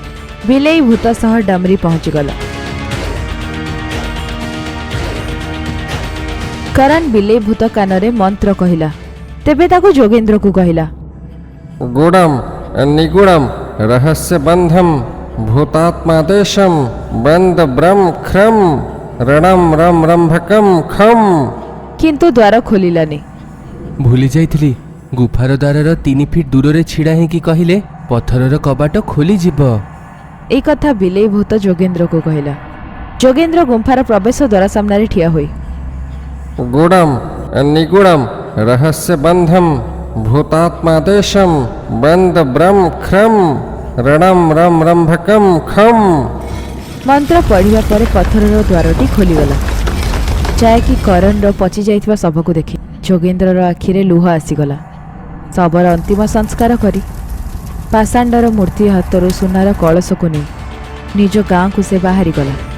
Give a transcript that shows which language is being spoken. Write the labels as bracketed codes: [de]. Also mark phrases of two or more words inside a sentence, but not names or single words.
[or] ବିଲେଇ ଭୂତ ସହ ଡମରି ପହଞ୍ଚିଗଲା। କରଣ ବିଲେଇ ଭୂତ କାନରେ ମନ୍ତ୍ର କହିଲା। ତେବେ ତାକୁ ଯୋଗେନ୍ଦ୍ରକୁ କହିଲା। ଗୁଡ଼ମ୍ ନିଗୁଡ଼ମ୍ ରହସ୍ୟବନ୍ଧମ୍ ଭୂତାତ୍ମାଦେଶମ୍ ବନ୍ଦ ବ୍ରହ୍ମ ଖ୍ରମ୍ रणम रम रंभकम खम। କିନ୍ତୁ ଦ୍ୱାର ଖୋଲିଲାନି। ଭୁଲି ଯାଇଥିଲି, ଗୁଫାର ଦ୍ୱାରର 3 ଫିଟ ଦୂରରେ ଛିଡ଼ା ହେଇକି କହିଲେ ପଥରର କବାଟ ଖୋଲିଯିବ। এই କଥା ବିଲେଇ ଭୂତ ଯୋଗେନ୍ଦ୍ରକୁ କହିଲା। ଯୋଗେନ୍ଦ୍ର ଗୁମ୍ଫାର ପ୍ରବେଶ ଦ୍ୱାର ସାମ୍ନାରେ ଠିଆ ହୋଇ गुड़म निगुड़म रहस्यबंधम भूतात्मादेशम बंद ब्रह्म ख्रम रणम रम रंभकम खम। ମନ୍ତ୍ର ପଢ଼ିବା ପରେ ପଥରର ଦ୍ୱାରଟି ଖୋଲିଗଲା। ଯାହାକି କରଣର ପଚି ଯାଇଥିବା ଶବକୁ ଦେଖି ଯୋଗେନ୍ଦ୍ରର ଆଖିରେ ଲୁହ ଆସିଗଲା। ଶବର ଅନ୍ତିମ ସଂସ୍କାର କରି ପାଷାଣ୍ଡର ମୂର୍ତ୍ତି ହାତରୁ ସୁନାର କଳସକୁ ନେଇ ନିଜ ଗାଁକୁ ସେ ବାହାରିଗଲା।